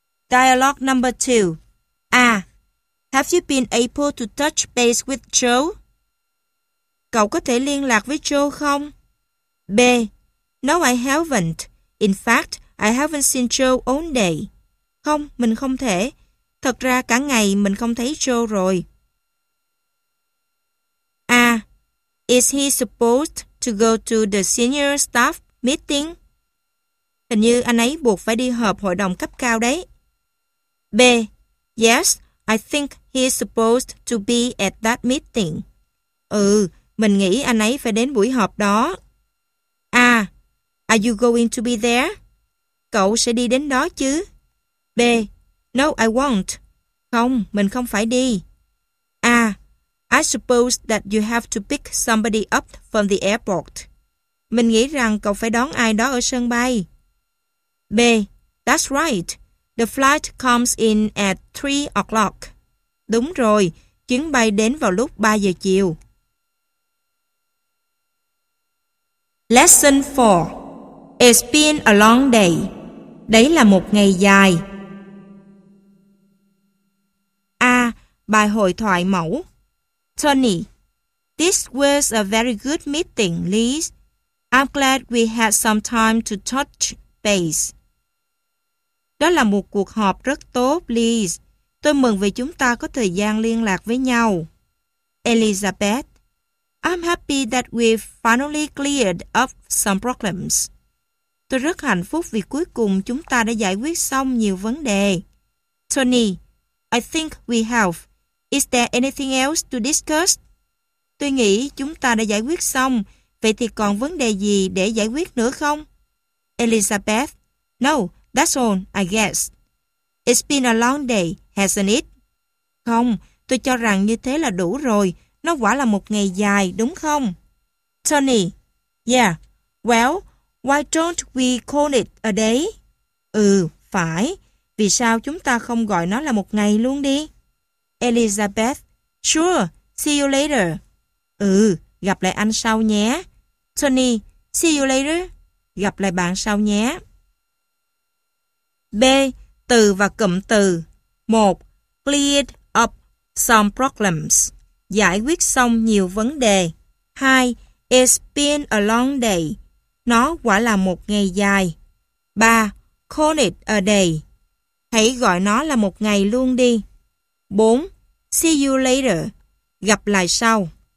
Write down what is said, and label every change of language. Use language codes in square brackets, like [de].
[en] Dialogue number 2. A. Have you been able to touch base with Joe? [vi] Cậu có thể liên lạc với Joe không? [en] B. No, I haven't. In fact, I haven't seen Joe all day. [vi] Không, mình không thể. Thật ra cả ngày mình không thấy Joe rồi. A. [en] Is he supposed to go to the senior staff meeting? [vi] Hình như anh ấy buộc phải đi họp hội đồng cấp cao đấy. B. [en] Yes, I think he's supposed to be at that meeting. [vi] Ừ, mình nghĩ anh ấy phải đến buổi họp đó. A. [en] Are you going to be there? [vi] Cậu sẽ đi đến đó chứ? [en] B. No, I won't. [vi] Không, mình không phải đi. A. [en] I suppose that you have to pick somebody up from the airport. [vi] Mình nghĩ rằng cậu phải đón ai đó ở sân bay. [en] B. That's right. The flight comes in at 3 o'clock. [vi] Đúng rồi, chuyến bay đến vào lúc 3 giờ chiều. [en] Lesson 4. It's been a long day. [vi] Đấy là một ngày dài. A. Bài hội thoại mẫu. [en] Tony. This was a very good meeting, Liz. I'm glad we had some time to touch base. [vi] Đó là một cuộc họp rất tốt, Liz. Tôi mừng vì chúng ta có thời gian liên lạc với nhau. [en] Elizabeth. I'm happy that we've finally cleared up some problems. [vi] Tôi rất hạnh phúc vì cuối cùng chúng ta đã giải quyết xong nhiều vấn đề. [en] Tony. I think we have. Is there anything else to discuss? [vi] Tôi nghĩ chúng ta đã giải quyết xong. Vậy thì còn vấn đề gì để giải quyết nữa không? [en] Elizabeth. No, that's all, I guess. It's been a long day, hasn't it? [vi] Không, tôi cho rằng như thế là đủ rồi. Nó quả là một ngày dài, đúng không? [en] Tony. Yeah. Well, why don't we call it a day? [vi] Ừ, phải. Vì sao chúng ta không gọi nó là một ngày luôn đi? [en] Elizabeth. Sure, see you later. [vi] Ừ, gặp lại anh sau nhé. [en] Tony, see you later. [vi] Gặp lại bạn sau nhé. B. Từ và cụm từ. 1. [en] Cleared up some problems. [vi] Giải quyết xong nhiều vấn đề. [en] 2. It's been a long day. [vi] Nó quả là một ngày dài. [en] 3. Call it a day. [vi] Hãy gọi nó là một ngày luôn đi. [en] 4. See you later. [vi] Gặp lại sau.